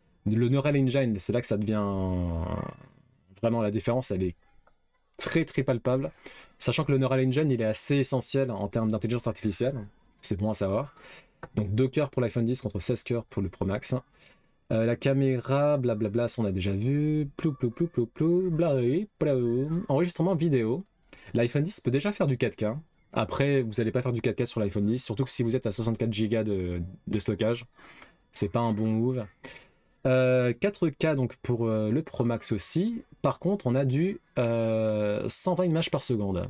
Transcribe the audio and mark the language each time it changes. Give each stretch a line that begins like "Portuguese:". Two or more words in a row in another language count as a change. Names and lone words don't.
French: Le Neural Engine, c'est là que ça devient vraiment la différence, elle est très très palpable. Sachant que le Neural Engine, il est assez essentiel en termes d'intelligence artificielle. C'est bon à savoir. Donc 2 cœurs pour l'iPhone 10 contre 16 cœurs pour le Pro Max. La caméra, blablabla, ça on a déjà vu. Plou plou plou plou plou, blabli, plou. Enregistrement vidéo. L'iPhone 10 peut déjà faire du 4K. Après, vous n'allez pas faire du 4K sur l'iPhone 10, surtout que si vous êtes à 64 Go de stockage, c'est pas un bon move. 4K donc pour le Pro Max aussi. Par contre, on a du 120 images par seconde.